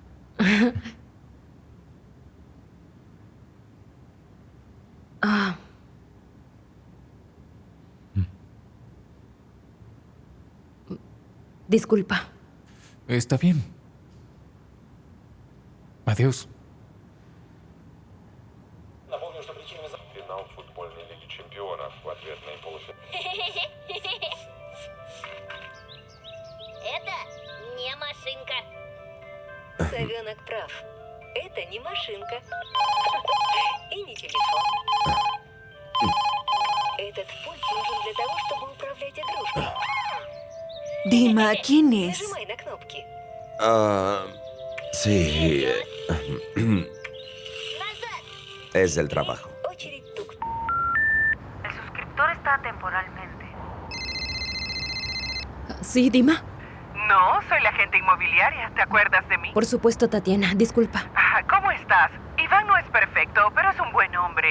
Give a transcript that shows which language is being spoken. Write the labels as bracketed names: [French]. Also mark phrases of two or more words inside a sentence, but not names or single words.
[Spanish] Disculpa. Está bien. Adiós. [Russian] Напомню, что причинами финал футбольной лиги чемпионов в ответной полуфинале. Это не машинка. Совенок прав. Это не машинка. И не телефон. Этот пульт нужен для того, чтобы управлять игрушкой. [Spanish] Dima, ¿quién es? [Russian] Нажимай на кнопки. [Spanish] Sí, [Russian] Назад. [Spanish] es del trabajo. [Russian] Очередь тук. [Spanish] El suscriptor está temporalmente. ¿Sí, Dima? No, soy la agente inmobiliaria. ¿Te acuerdas de mí? Por supuesto, Tatiana. Disculpa. ¿Cómo estás? Iván no es perfecto, pero es un buen hombre.